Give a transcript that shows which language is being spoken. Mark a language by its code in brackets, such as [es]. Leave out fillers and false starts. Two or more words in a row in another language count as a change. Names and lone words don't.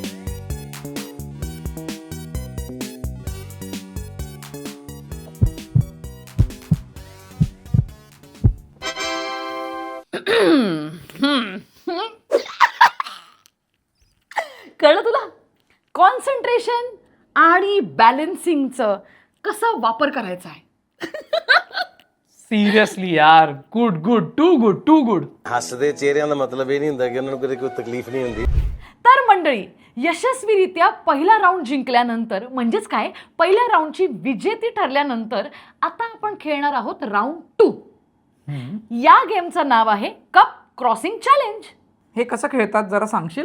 [mr] कळलं तुला? कॉन्सन्ट्रेशन आणि बॅलन्सिंगचं कसा वापर करायचा आहे. [en] सीरियसली यार, good good, too good, too good. [pa] ਹੱਸਦੇ ਚਿਹਰਿਆਂ ਦਾ ਮਤਲਬ ਇਹ ਨਹੀਂ ਹੁੰਦਾ ਕਿ ਉਹਨਾਂ ਨੂੰ ਕਦੇ ਕੋਈ ਤਕਲੀਫ ਨਹੀਂ ਹੁੰਦੀ. [mr] तर मंडळी, यशस्वीरित्या पहिला राऊंड जिंकल्यानंतर, म्हणजेच काय, पहिल्या राऊंडची विजेती ठरल्यानंतर आता आपण खेळणार आहोत राऊंड 2. या गेमचं नाव आहे कप क्रॉसिंग चॅलेंज. हे कसं खेळतात जरा सांगशील?